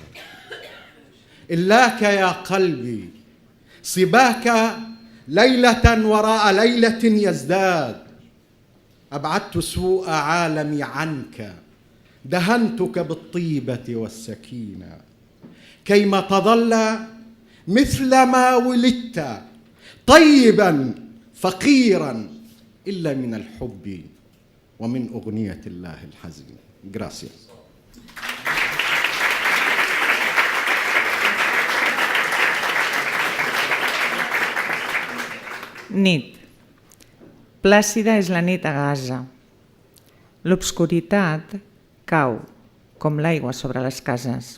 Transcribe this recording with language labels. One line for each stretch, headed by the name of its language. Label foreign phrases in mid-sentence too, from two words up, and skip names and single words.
Arabic: إلاك يا قلبي صباك ليلة وراء ليلة يزداد، أبعدت سوء عالمي عنك، دهنتك بالطيبة والسكينة، كيما تظل مثل ما ولدت طيبا فقيرا إلا من الحب ومن أغنية الله الحزين.
Spanish: Gracias.
Catalan: Nit. Plàcida és la nit a Gaza. L'obscuritat cau, com l'aigua sobre les cases.